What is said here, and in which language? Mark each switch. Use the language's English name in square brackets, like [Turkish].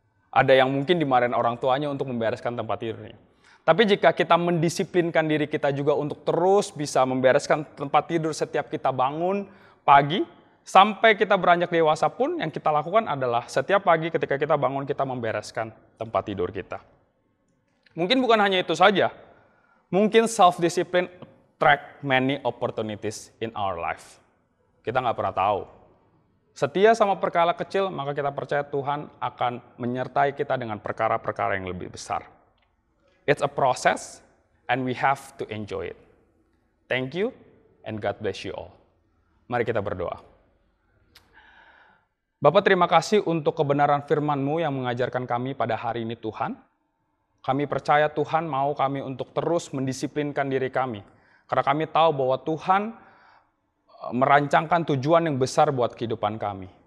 [Indonesian] Ada yang mungkin dimarahin orang tuanya untuk membereskan tempat tidurnya. Tapi jika kita mendisiplinkan diri kita juga untuk terus bisa membereskan tempat tidur setiap kita bangun pagi, sampai kita beranjak dewasa pun yang kita lakukan adalah setiap pagi ketika kita bangun kita membereskan tempat tidur kita. Mungkin bukan hanya itu saja. Mungkin [English] self-discipline attract many opportunities in our life. [Indonesian] Kita nggak pernah tahu. Setia sama perkara kecil, maka kita percaya Tuhan akan menyertai kita dengan perkara-perkara yang lebih besar. [English] It's a process and we have to enjoy it. Thank you and God bless you all. [Indonesian] Mari kita berdoa. Bapak, terima kasih untuk kebenaran firman-Mu yang mengajarkan kami pada hari ini Tuhan. Kami percaya Tuhan mau kami untuk terus mendisiplinkan diri kami. Karena kami tahu bahwa Tuhan merancangkan tujuan yang besar buat kehidupan kami.